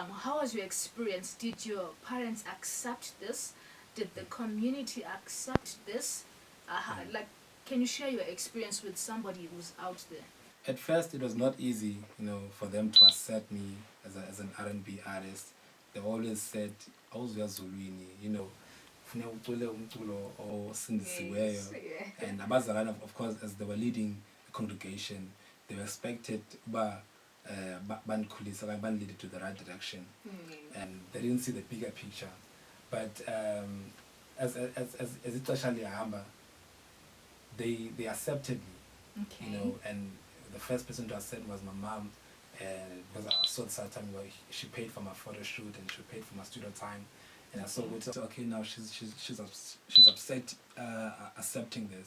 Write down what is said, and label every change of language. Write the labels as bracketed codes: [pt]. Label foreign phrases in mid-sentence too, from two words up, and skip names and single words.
[en] How was your experience? Did your parents accept this? Did the community accept this? Like, can you share your experience with somebody who's out there? At first, it was not easy, for them to accept me as an R&B artist. They always said, [xh] "Awuzuya Zuluwini, funeka ucule umculo osindisiweyo." [en] Yes, yeah. And abazalwane, of course, as they were leading the congregation, they were expected [xh] bandikhulisa okanye bandilede [en] to the right direction, and they didn't see the bigger picture. But as [xh] ixesha lihamba, [en] they accepted me. Okay. And the first person to accept was my mom, because I saw the certain time where she paid for my photo shoot and she paid for my studio time, and I saw it. Okay, now she's upset accepting this.